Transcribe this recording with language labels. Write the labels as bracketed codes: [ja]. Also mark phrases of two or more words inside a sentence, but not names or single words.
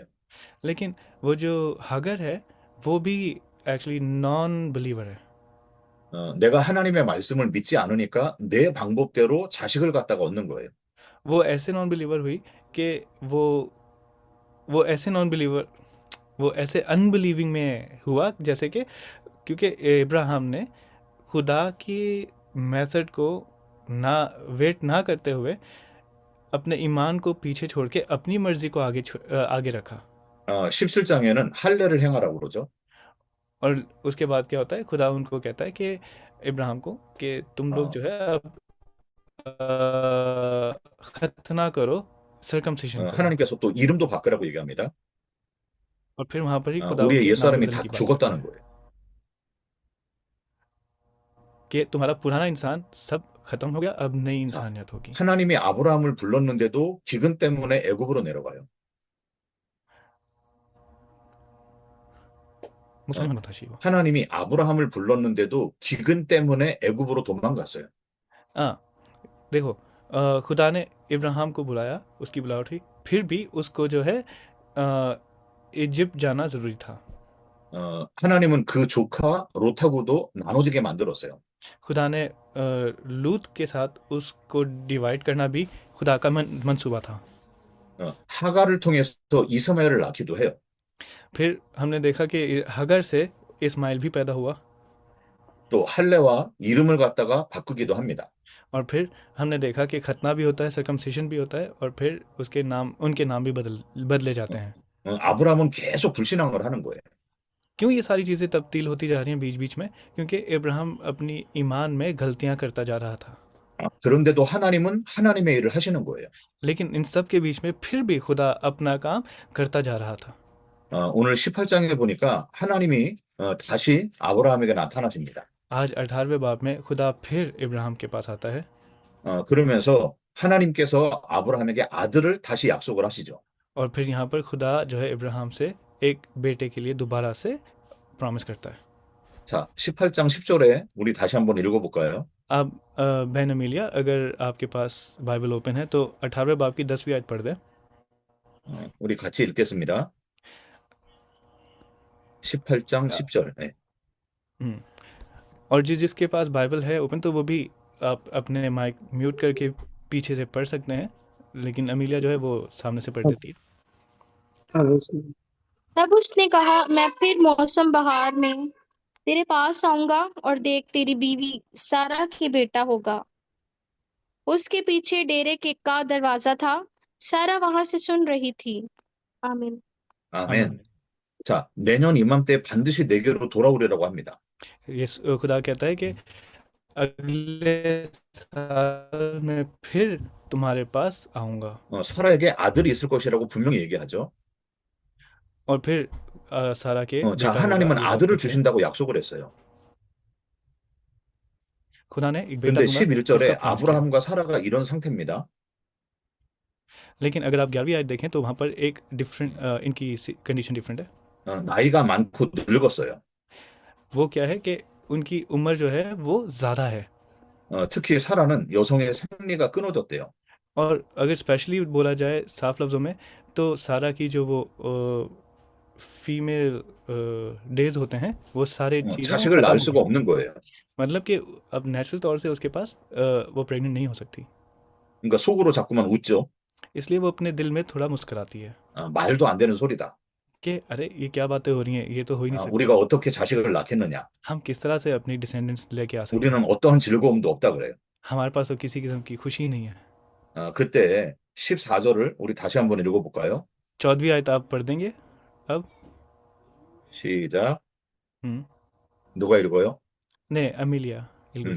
[ur] لیکن وہ جو ہاگر ہے وہ بھی ایکچوئلی [en] non believer [ur] ہے. [ko] 내가 하나님의 말씀을 믿지 않으니까 내 방법대로 자식을 갖다가 얻는 거예요. [ur] وہ ایسے [en] non believer [ur] ہوئی کہ وہ ایسے [en] non believer [ur] وہ ایسے انبلیونگ میں ہوا، جیسے کہ کیونکہ ابراہیم نے خدا کی میتھڈ کو نہ ویٹ نہ کرتے ہوئے اپنے ایمان کو پیچھے چھوڑ کے اپنی مرضی کو آگے رکھا. [ko] 17장에는 할례를 행하라고 그러죠. [ur] اور اس کے بعد کیا ہوتا ہے، خدا ان کو کہتا ہے کہ ابراہیم کو کہ تم لوگ 어, جو ہے اب ختنہ کرو، سرکمسیژن کرو. [ko] 하나님께서 또 이름도 바꾸라고 얘기합니다. [ur] اور پھر وہاں پر ہی خدا [ko] 우리의 [ur] ان کے نام [ko] 옛사람이 [ur] बदलने [ko] 다 [ur] کی بات کرتا [ko] 죽었다는 [ur] है [ko] 거예요. [ur] کہ تمہارا پرانا انسان سب ختم ہو گیا، اب نئی 자, انسانیت ہوگی. [ko] 하나님이 아브라함을 불렀는데도 기근 때문에 애굽으로 내려가요. 어, [ur] مسلم ہوتا شی وہ. [ko] 하나님이 아브라함을 불렀는데도 기근 때문에 애굽으로 도망갔어요. [ur] ہاں دیکھو، خدا نے ابراہیم کو بلایا، اس کی بلاوٹ ہوئی، پھر بھی اس کو جو ہے ایجپٹ جانا ضروری تھا. [ko] 하나님은 그 조카 롯하고도 나눠지게 만들었어요. [ur] خدا نے لوط کے ساتھ اس کو ڈیوائڈ کرنا بھی خدا کا منصوبہ تھا. [ko] 하갈을 통해서 이스마엘을 낳기도 해요. [ur] پھر ہم نے دیکھا کہ ہگر سے اسماعیل بھی پیدا ہوا, [ko] 또 할례와 이름을 갖다가 바꾸기도 합니다. [ur] اور پھر ہم نے دیکھا کہ ختنہ بھی ہوتا ہے، سرکمسیژن بھی ہوتا ہے، اور پھر اس کے نام، ان کے نام بھی بدلے جاتے ہیں. [ko] 아브라함은 계속 불신앙을 하는 거예요. [ur] کیوں یہ ساری چیزیں تبدیل ہوتی جا رہی ہیں بیچ بیچ میں? کیونکہ ابراہیم اپنی ایمان میں غلطیاں کرتا جا رہا تھا. [ko] 그런데도 하나님은 하나님의 일을 하시는 거예요. [ur] لیکن ان سب کے بیچ میں پھر بھی خدا اپنا کام کرتا جا رہا تھا. [ko] 오늘 18장에 보니까 하나님이 다시 아브라함에게 나타나십니다. [ur] آج 18ویں باب میں خدا پھر ابراہیم کے پاس آتا ہے, [ko] 그러면서 하나님께서 아브라함에게 아들을 다시 약속을 하시죠. [ur] اور پھر یہاں پر خدا جو ہے ابراہیم سے ایک بیٹے کے لیے دوبارہ سے پرامس کرتا ہے. [ko] 자, 18장 10절에 우리 다시 한번 읽어볼까요? [ur] اب بہن امیلیا، اگر آپ کے پاس بائبل اوپن ہے تو 18ویں باب کی 10ویں آیت پڑھ دیں. [ko] 우리 같이 읽겠습니다. 18장 10절. 네. [ur] ہمم، اور جس کے پاس بائبل ہے اوپن تو وہ بھی آپ اپنے [en] mic mute [ur] کر کے پیچھے سے پڑھ سکتے ہیں، لیکن امیلیا جو ہے وہ سامنے سے پڑھ دیتی ہے. تب اس نے کہا، میں پھر موسم بہار میں تیرے پاس آؤں گا اور دیکھ تیری بیوی سارہ کے بیٹا ہوگا. اس کے پیچھے ڈیرے کے کا دروازہ تھا. سارہ وہاں سے سن رہی تھی۔ آمین. आमीन। [ko] 아멘. 자, 내년 이맘때 반드시 내게로 돌아오리라고 합니다. [ur] یہ خدا کہتا ہے کہ اگلے سال میں پھر تمہارے پاس آؤں گا, [ko] 사라에게 아들이 있을 것이라고 분명히 얘기하죠. [ur] اور پھر سارہ کے 자, بیٹا ہوگا, [ko] 하나님은 [ur] یہ بات [ko] 아들을 [ur] کہتے ہیں. [ko] 주신다고 약속을 했어요. [ur] خدا نے ایک بیٹا [ko] 근데 [ur] دوں گا اس کا [ko] 11절에 [ur] پرامس کیا. [ko] 아브라함과 사라가 이런 상태입니다. [ur] لیکن اگر آپ 11ویں آیت دیکھیں تو وہاں پر ایک ڈفرنٹ ان کی کنڈیشن ڈفرنٹ ہے. [ko] 나이가 많고 늙었어요. [ur] وہ کیا ہے کہ ان کی عمر جو ہے وہ زیادہ ہے. [ko] 특히 사라는 여성의 생리가 끊어졌대요. [ur] اور اگر اسپیشلی بولا جائے صاف لفظوں میں تو سارہ کی جو وہ [en] female days [ur] ہوتے ہیں وہ سارے چیزیں وہ [ko] 자식을 [ur] ख़त्म [ko] 낳을 [ur] हो [ko] 수가 [ur] गई। [ko] 없는 거예요. [ur] مطلب کہ اب نیچرل طور سے اس کے پاس وہ پریگننٹ نہیں ہو سکتی, [ko] 그러니까 속으로 자꾸만 웃죠. [ur] اس لیے وہ اپنے دل میں تھوڑا مسکراتی ہے [ko] 말도 안 되는 소리다. [ur] کہ ارے یہ کیا باتیں ہو رہی ہیں، یہ تو ہو ہی نہیں سکتا. [ko] 우리가 어떻게 자식을 낳겠느냐. [ur] ہم کس طرح سے اپنی ڈیسینڈنٹس لے کے آ سکتے [ko] 우리는 [ur] हैं, [ko] 어떠한 즐거움도 없다 그래요. [ur] ہمارے پاس تو کسی قسم کی خوشی ہی نہیں ہے. [ko] 그때 14절을 우리 다시 한번 읽어볼까요? [ur] 14ویں آیت آپ پڑھ دیں گے اب? [ko] 시작. हम्म। 누가 읽어요? [ur] نہیں، امیلیا الگش.